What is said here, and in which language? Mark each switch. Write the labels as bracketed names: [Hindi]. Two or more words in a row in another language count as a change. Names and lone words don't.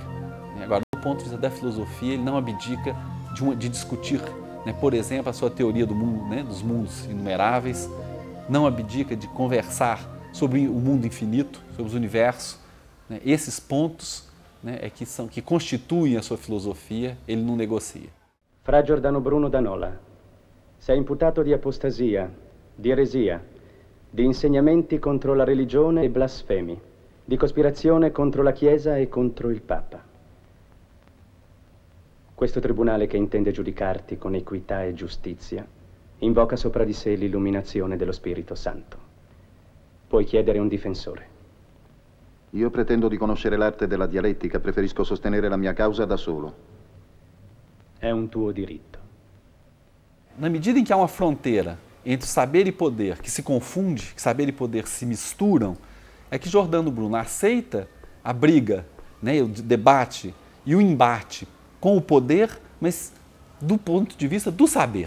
[Portuguese] Agora, do ponto de vista da filosofia, ele não abdica de discutir, né, por exemplo, a sua teoria do mundo, né, dos mundos inumeráveis, não abdica de conversar sobre o mundo infinito, sobre o universo. Né, esses pontos, né, que constituem a sua filosofia, ele não negocia. [Italian] Fra Giordano Bruno da Nola, sei imputato di apostasia, di eresia, di insegnamenti contro la religione e blasfemi, di cospirazione contro la Chiesa e contro il Papa. Questo tribunale, che intende giudicarti con equità e giustizia, invoca sopra di sé l'illuminazione dello Spirito Santo. Puoi chiedere un difensore. Io pretendo di conoscere l'arte della dialettica, preferisco sostenere la mia causa da solo. È un tuo diritto. [Portuguese] Na medida em que há uma fronteira entre saber e poder que se confunde, que saber e poder se misturam, é que Giordano Bruno aceita a briga, né, o debate e o embate com o poder, mas do ponto de vista do saber.